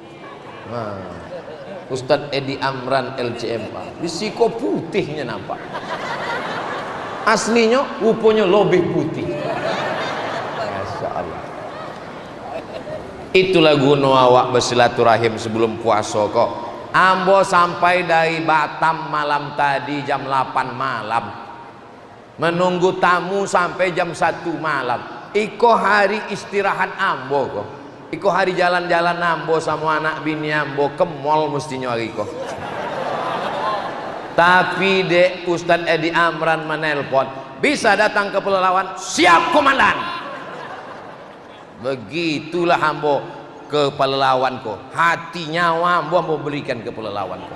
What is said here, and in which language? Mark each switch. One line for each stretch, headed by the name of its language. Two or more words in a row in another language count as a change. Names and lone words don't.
Indonesian: Ustadz Edi Amran LCMA risiko putihnya nampak, aslinya rupanya lebih putih. Masya Allah.
Minangkabau: Itulah guna awak bersilaturahim sebelum puasa kok. Ambo sampai dari Batam malam tadi jam 8 malam, menunggu tamu sampai jam 1 malam. Iko hari istirahat ambo kok. Iko hari jalan-jalan ambo sama anak bini ambo ke mall mestinya hari kok. Tapi dek Ustadz Edi Amran menelpon, bisa datang ke Pelalawan? Siap komandan. Begitulah ambo ke Pelalawan kok. Hati nyawa ambo berikan ke Pelalawan kok.